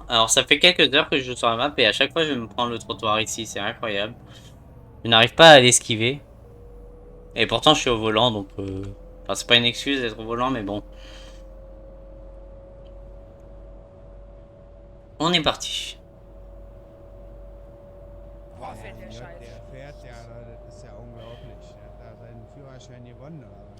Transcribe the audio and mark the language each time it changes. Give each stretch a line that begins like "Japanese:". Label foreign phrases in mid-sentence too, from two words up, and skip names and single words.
French: Alors ça fait quelques heures que je joue sur la map et à chaque fois je me prends le trottoir ici, c'est incroyable. Je n'arrive pas à l'esquiver. Et pourtant je suis au volant, donc... Enfin c'est pas une excuse d'être au volant, mais bon. On est parti.
German: Boah, fährt der Scheiß. Der fährt ja, das ist ja unglaublich. Der hat da seinen Führerschein gewonnen, oder was?